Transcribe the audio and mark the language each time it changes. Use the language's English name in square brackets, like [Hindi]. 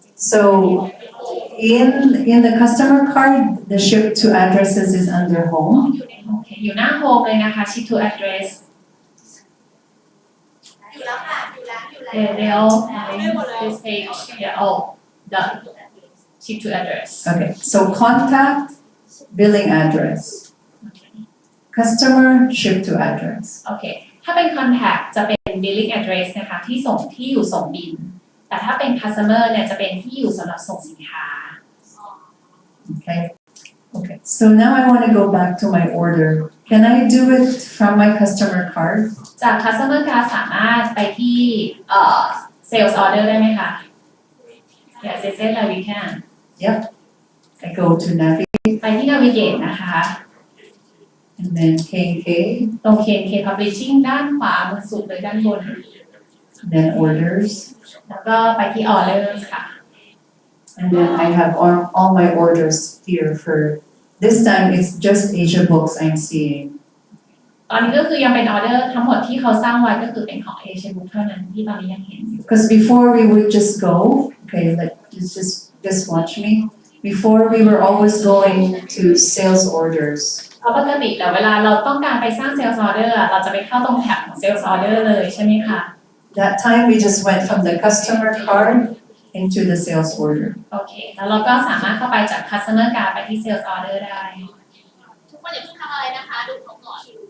[English] So in the customer card, the ship to addresses is under home. [Thai] โอเคอยู่หน้า home เลยนะคะ ship to address อยู่แล้วค่ะอยู่แล้ว [English] this page yeah oh done ship to address Okay, so contact, billing address. Customer, ship to address. [Thai] โอเค ถ้าเป็น contact จะเป็น billing address นะคะที่ส่งที่อยู่ส่งบิล แต่ถ้าเป็น customer เนี่ยจะเป็นที่อยู่สำหรับส่งสินค้า [English] Okay. Okay. So now I want to go back to my order. Can I do it from my customer card? [Thai] จาก customer card สามารถไปที่sales order ได้ไหมคะ [English] Yes they said that we can I go to navigate [Thai] ไปที่ navigate นะคะ [English] and then KK, [Thai] ตรง KK publishing ด้านขวามือสุดเลยด้านบน [English] then orders, [Thai] แล้วก็ไปที่ orders ค่ะ [English] and then I have all my orders here for this time it's just Asia books I'm seeing. [Thai] ตอนนี้ก็คือยังเป็นออเดอร์ทั้งหมดที่เขาสร้างไว้ก็คือเป็นของ Asia Book เท่านั้นที่ตอนนี้ยังเห็นอยู่ [English] Because before we would just go, okay, like just watch me. Before we were always going to sales orders. [Thai] เพราะปกติแล้วเวลาเราต้องการไปสร้าง sales order เราจะไปเข้าตรงแท็บของ sales order เลยใช่ไหมคะ [English] That time we just went from the customer card into the sales order. [Thai] โอเค แล้วเราก็สามารถเข้าไปจาก customer card ไปที่ sales order ได้ ทุกคนอย่าเพิ่งทำอะไรนะคะดูเขาก่อน